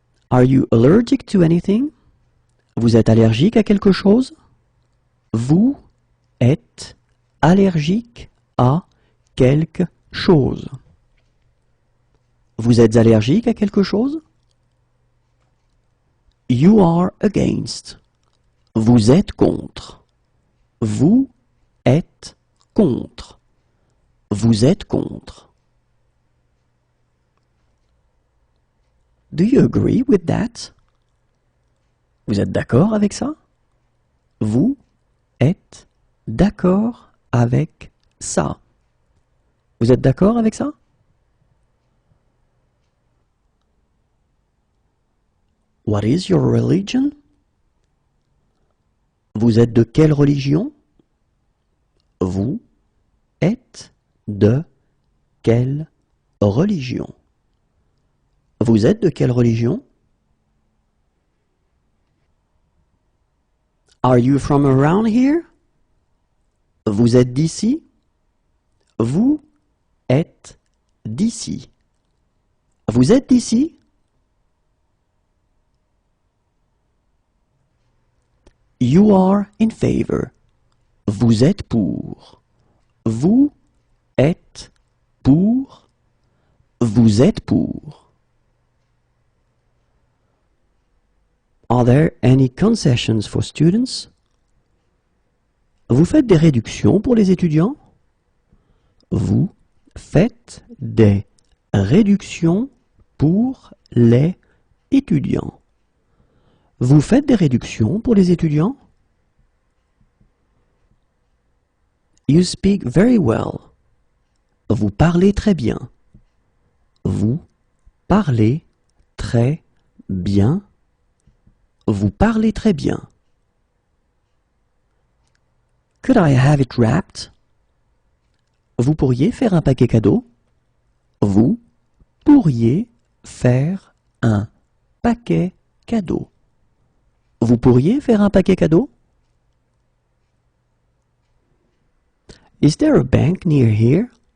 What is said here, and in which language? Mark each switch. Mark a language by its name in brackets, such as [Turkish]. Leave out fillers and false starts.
[English] Are you allergic to anything? [French] Vous êtes allergique à quelque chose? Vous êtes allergique à quelque chose. Vous êtes allergique à quelque chose? [English] You are against. [French] Vous êtes contre. Vous êtes contre. Vous êtes contre. [English] Do you agree with that? [French] Vous êtes d'accord avec ça? Vous êtes d'accord avec ça? Vous êtes d'accord avec ça? [English] What is your religion? [French] Vous êtes de quelle religion? Vous êtes de quelle religion? Vous êtes de quelle religion? [English] Are you from around here? [French] Vous êtes d'ici? Vous êtes d'ici. Vous êtes d'ici? [English] You are in favor. [French] Vous êtes pour. Vous êtes pour. Vous êtes pour. [English] Are there any concessions for students? [French] Vous faites des réductions pour les étudiants? Vous faites des réductions pour les étudiants. Vous faites des réductions pour les étudiants? [English] You speak very well. [French] Vous parlez très bien. Vous parlez très bien. Vous parlez très bien. [English] Could I have it wrapped? [French] Vous pourriez faire un paquet cadeau? Vous pourriez faire un paquet cadeau. Vous pourriez faire un paquet cadeau? [English] Is there a bank near here?